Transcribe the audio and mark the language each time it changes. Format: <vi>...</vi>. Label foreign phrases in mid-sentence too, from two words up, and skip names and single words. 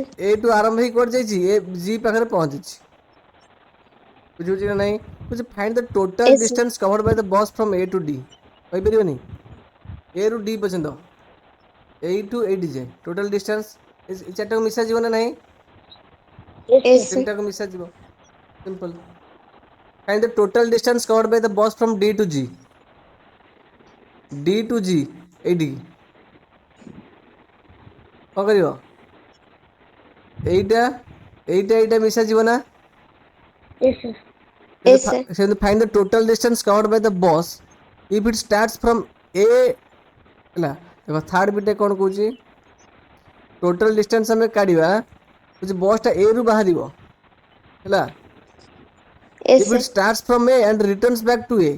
<or>ଏଠୁ ଆରମ୍ଭ ହେଇକି କୁଆଡେ ଯାଇଛି? ଏ ଜି ପାଖରେ ପହଞ୍ଚିଛି। ବୁଝୁଛି ନା ନାହିଁ?</or> <en>ବୁଝି find the total Yes, sir. distance covered by the bus from A to D.</en> <or>କହିପାରିବନି? ଏ ରୁ ଡି ପର୍ଯ୍ୟନ୍ତ, ଏଇଠୁ ଏଇଠି ଯାଏ</or> <en>total distance</en> <or>ଏ ଚାରିଟାକୁ ମିଶାଯିବ ନା ନାହିଁ?</or> <en>Yes Yes, sir. sir.</en> <or>ତିନିଟାକୁ ମିଶାଯିବ। ସିମ୍ପଲ।</or> <en>find the total distance covered by the bus from D to G. D to G</en> <or>ଏଇଠିକି କଣ କରିବ? ଏଇଟା ଏଇଟା ଏଇଟା ମିଶାଯିବ ନା?</or> <en>Yes sir. Yes, sir. ସେମିତି find the total distance covered by the bus if it starts from A.</en> <or>ହେଲା, ଦେଖ ଥାର୍ଡ ବିଟେ କଣ କହୁଛି?</or> <en>total distance</en> <or>ଆମେ କାଢିବା, ବସ୍ ଟା ଏ ରୁ ବାହାରିବ। ହେଲା,</or> <en>Yes, ଇଫ୍ sir. it starts from A and returns back to A.</en>